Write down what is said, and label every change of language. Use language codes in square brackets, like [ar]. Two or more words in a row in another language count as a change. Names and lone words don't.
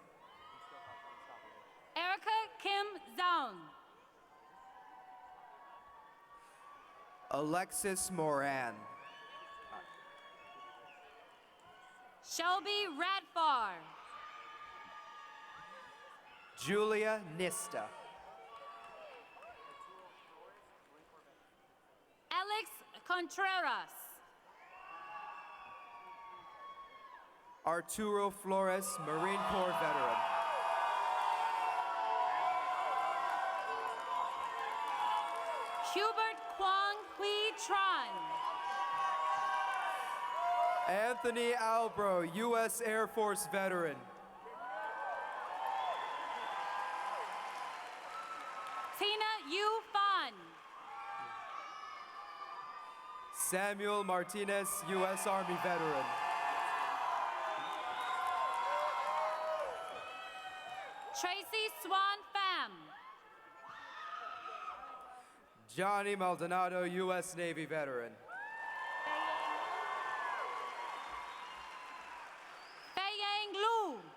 [en] Erica Kim Zhang. Alexis Moran. Shelby Radfar. Julia Nista. Alex Contreras. Arturo Flores, Marine Corps veteran. Hubert Kwang Hui Tran. Anthony Albro, U.S. Air Force veteran. Tina Yu Fan. Samuel Martinez, U.S. Army veteran. Tracy Swan Pham. Johnny Maldonado, U.S. Navy veteran. Feiyang Lu.